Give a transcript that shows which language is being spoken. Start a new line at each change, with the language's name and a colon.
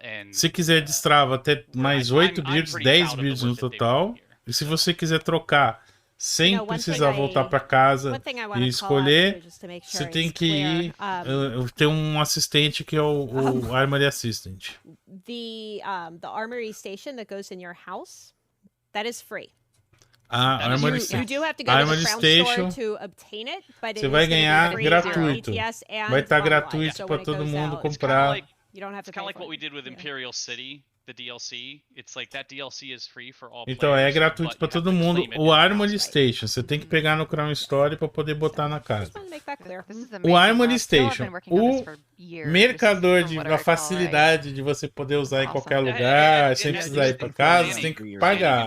Portuguese: Se quiser destrava até mais 8 builds, 10 builds no total. E se você quiser trocar sem precisar voltar para casa e escolher, você tem que ir ter um assistente que é o Armory Assistant.
English: The Armory Station that goes in your house, that is free. Armory Station,
Portuguese: você vai ganhar gratuito. Vai estar gratuito para todo mundo comprar.
English: It's kind of like what we did with Imperial City, the DLC. It's like that DLC is free for all players.
Portuguese: Então é gratuito para todo mundo. O Armory Station, você tem que pegar no Crown Store para poder botar na casa. O Armory Station, o mercador da facilidade de você poder usar em qualquer lugar, sem precisar ir para casa, você tem que pagar.